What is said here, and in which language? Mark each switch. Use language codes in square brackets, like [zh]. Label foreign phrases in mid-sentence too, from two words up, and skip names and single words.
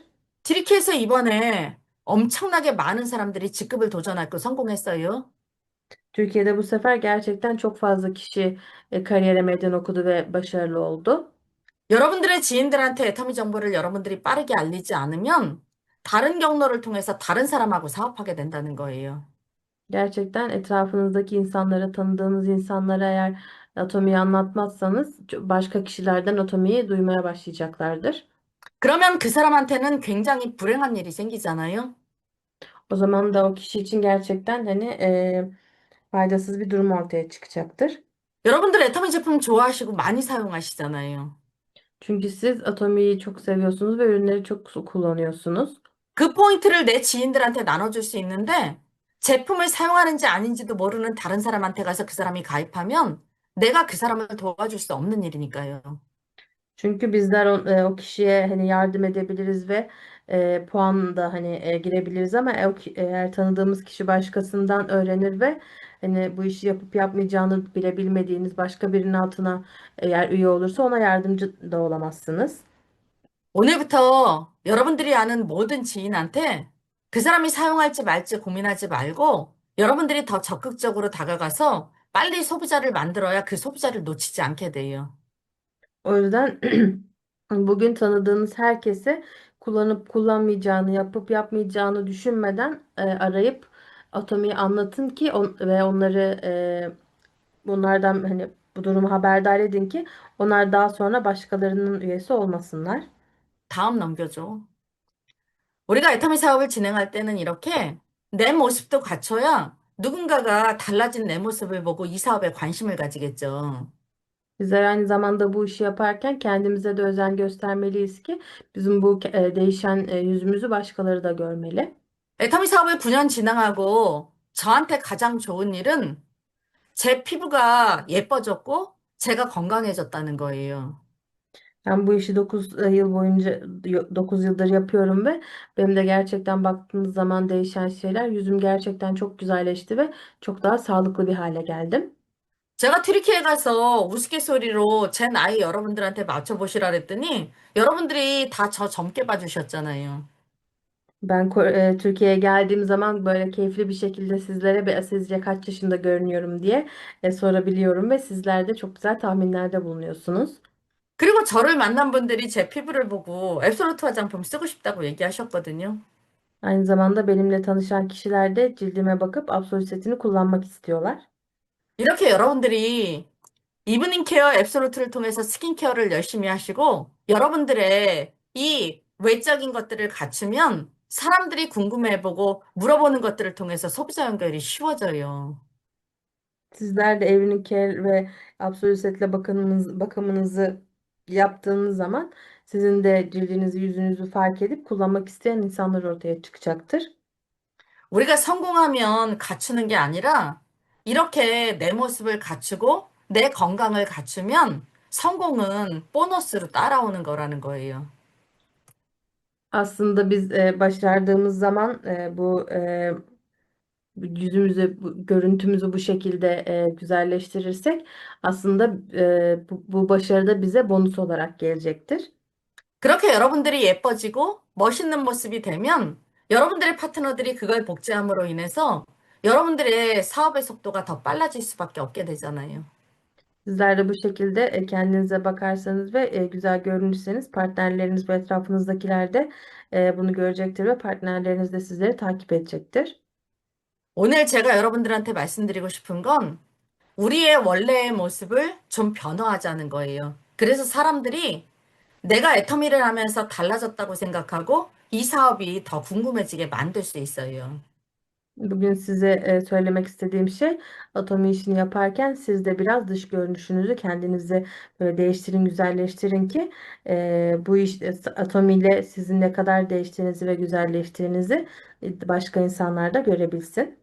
[ko] 트리키에서 이번에 엄청나게 많은 사람들이 직급을 도전하고 성공했어요. [tr] Türkiye'de bu sefer gerçekten çok fazla kişi kariyere meydan okudu ve başarılı oldu. [ko] 여러분들의 지인들한테 애터미 정보를 여러분들이 빠르게 알리지 않으면 다른 경로를 통해서 다른 사람하고 사업하게 된다는 거예요. [tr] Gerçekten etrafınızdaki insanlara, tanıdığınız insanlara eğer atomiyi anlatmazsanız başka kişilerden atomiyi duymaya başlayacaklardır. [ko] 그러면 그 사람한테는 굉장히 불행한 일이 생기잖아요. [tr] O zaman da o kişi için gerçekten hani faydasız bir durum ortaya çıkacaktır. [ko] 여러분들 애터미 제품 좋아하시고 많이 사용하시잖아요. [tr] Çünkü siz Atomi'yi çok seviyorsunuz ve ürünleri çok kullanıyorsunuz. [ko] 그 포인트를 내 지인들한테 나눠줄 수 있는데 제품을 사용하는지 아닌지도 모르는 다른 사람한테 가서 그 사람이 가입하면 내가 그 사람을 도와줄 수 없는 일이니까요. [tr] Çünkü bizler o kişiye hani yardım edebiliriz ve puan da hani girebiliriz ama eğer tanıdığımız kişi başkasından öğrenir ve hani bu işi yapıp yapmayacağını bile bilmediğiniz başka birinin altına eğer üye olursa ona yardımcı da olamazsınız. [ko] 오늘부터 여러분들이 아는 모든 지인한테 그 사람이 사용할지 말지 고민하지 말고 여러분들이 더 적극적으로 다가가서 빨리 소비자를 만들어야 그 소비자를 놓치지 않게 돼요. [tr] O yüzden bugün tanıdığınız herkese kullanıp kullanmayacağını, yapıp yapmayacağını düşünmeden arayıp Atomi'yi anlatın ki ve onları bunlardan hani bu durumu haberdar edin ki onlar daha sonra başkalarının üyesi olmasınlar. [ko] 다음 넘겨줘. 우리가 애터미 사업을 진행할 때는 이렇게 내 모습도 갖춰야 누군가가 달라진 내 모습을 보고 이 사업에 관심을 가지겠죠. [tr] Bizler aynı zamanda bu işi yaparken kendimize de özen göstermeliyiz ki bizim bu değişen yüzümüzü başkaları da görmeli. [ko] 애터미 사업을 9년 진행하고 저한테 가장 좋은 일은 제 피부가 예뻐졌고 제가 건강해졌다는 거예요. [tr] Ben bu işi 9 yıl boyunca 9 yıldır yapıyorum ve benim de gerçekten baktığınız zaman değişen şeyler yüzüm gerçekten çok güzelleşti ve çok daha sağlıklı bir hale geldim. [ko] 제가 튀르키예 가서 우스갯소리로 제 나이 여러분들한테 맞춰보시라 그랬더니 여러분들이 다 저 젊게 봐주셨잖아요. [tr] Ben Türkiye'ye geldiğim zaman böyle keyifli bir şekilde sizlere sizce kaç yaşında görünüyorum diye sorabiliyorum ve sizler de çok güzel tahminlerde bulunuyorsunuz. [ko] 그리고 저를 만난 분들이 제 피부를 보고 앱솔루트 화장품 쓰고 싶다고 얘기하셨거든요. [tr] Aynı zamanda benimle tanışan kişiler de cildime bakıp Absolut setini kullanmak istiyorlar. [ko] 이렇게 여러분들이 이브닝 케어 앱솔루트를 통해서 스킨케어를 열심히 하시고 여러분들의 이 외적인 것들을 갖추면 사람들이 궁금해보고 물어보는 것들을 통해서 소비자 연결이 쉬워져요. [tr] Sizler de Evinicare ve Absolut setle bakımınızı yaptığınız zaman sizin de cildinizi, yüzünüzü fark edip kullanmak isteyen insanlar ortaya çıkacaktır. [ko] 우리가 성공하면 갖추는 게 아니라 이렇게 내 모습을 갖추고 내 건강을 갖추면 성공은 보너스로 따라오는 거라는 거예요. [tr] Aslında biz başardığımız zaman bu yüzümüzü, görüntümüzü bu şekilde güzelleştirirsek aslında bu başarı da bize bonus olarak gelecektir. [ko] 그렇게 여러분들이 예뻐지고 멋있는 모습이 되면 여러분들의 파트너들이 그걸 복제함으로 인해서 여러분들의 사업의 속도가 더 빨라질 수밖에 없게 되잖아요. [tr] Sizler de bu şekilde kendinize bakarsanız ve güzel görünürseniz partnerleriniz ve etrafınızdakiler de bunu görecektir ve partnerleriniz de sizleri takip edecektir. [ko] 오늘 제가 여러분들한테 말씀드리고 싶은 건 우리의 원래의 모습을 좀 변화하자는 거예요. 그래서 사람들이 내가 애터미를 하면서 달라졌다고 생각하고 이 사업이 더 궁금해지게 만들 수 있어요. [tr] Bugün size söylemek istediğim şey Atomi işini yaparken siz de biraz dış görünüşünüzü kendinizi böyle değiştirin, güzelleştirin ki bu iş Atomi ile sizin ne kadar değiştiğinizi ve güzelleştiğinizi başka insanlar da görebilsin.